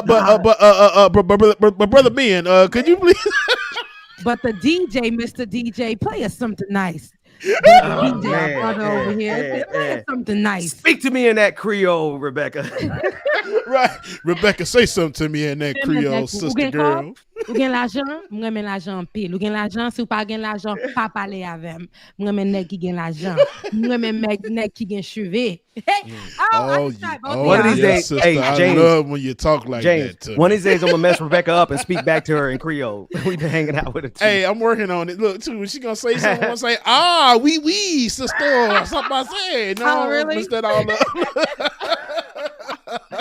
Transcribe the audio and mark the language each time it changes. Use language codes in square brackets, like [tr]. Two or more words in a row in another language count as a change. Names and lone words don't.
[en] But Brother Ben, could you please? But the DJ, Mr. DJ, play us something nice. DJ, man, our brother over here. Play us something nice. Speak to me in that Creole, Rebecca. Right. Rebecca, say something to me in that Creole, sister girl. [ht] Ou gen l'argent, mwen men l'argent pile. Ou gen l'argent, si ou pa gen l'argent, pa pale avem. Mwen men nek ki gen l'argent. Mwen men nek ki gen cheve. [en] Hey, one of these days, sister, hey, James, I love when you talk like James, that to one me. of these days I'm gonna mess Rebecca up and speak back to her in Creole. We've been hanging out with her too. Hey, I'm working on it. Look, too, when she gonna say something, I'm gonna say, oui, sister. Something I said. No, really? mess that all up.